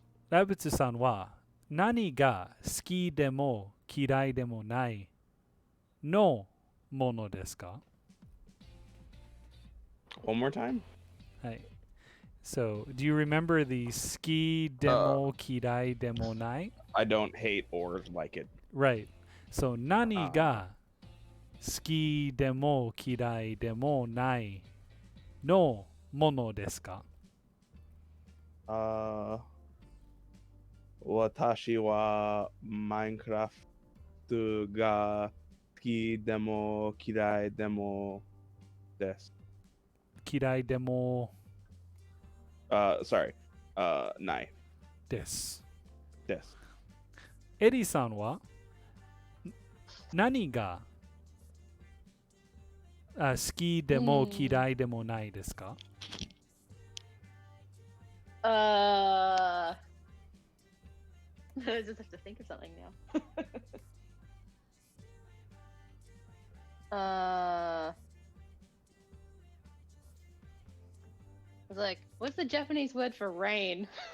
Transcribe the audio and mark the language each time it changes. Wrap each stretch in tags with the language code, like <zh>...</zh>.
<ja>ラブツさんは何が好きでも嫌いでもないのものですか？</ja> <en>One more time?</en> <ja>はい。</ja> <en>So, do you remember the</en> <ja>好きでも嫌いでもない</ja> <en>I don't hate or like it. Right. So,</en> <ja>何が好きでも嫌いでもないのものですか？ Watashi wa Minecraft ga suki demo kirai demo desu. 嫌いでも</ja> <en>Sorry.</en> <ja>Nai です。 desu. エリさんは何が好きでも嫌いでもないですか？</ja> <en>I just have to think of something now. I was like, what's the Japanese word for rain?</en>